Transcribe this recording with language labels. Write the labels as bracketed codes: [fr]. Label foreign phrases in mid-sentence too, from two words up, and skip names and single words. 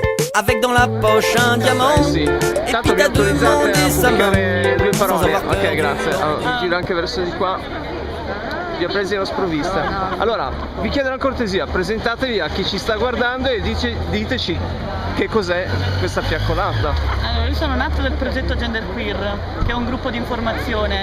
[fr] avec dans la poche un diamant. [it] Sì. [fr] E [it] Tanto [fr] puis [it] mi [fr] t'as [it] autorizzate [fr] demandé [it] a [fr] sa main. [it] pubblicare due [fr] Sans [it] parole. [fr] avoir peur [it] Ok, grazie. Mi giro anche verso di qua. Vi ho presi alla sprovvista. Allora, vi chiedo una cortesia, presentatevi a chi ci sta guardando e diteci che cos'è questa fiaccolata. Allora, io sono nata del progetto Gender Queer, che è un gruppo di informazione.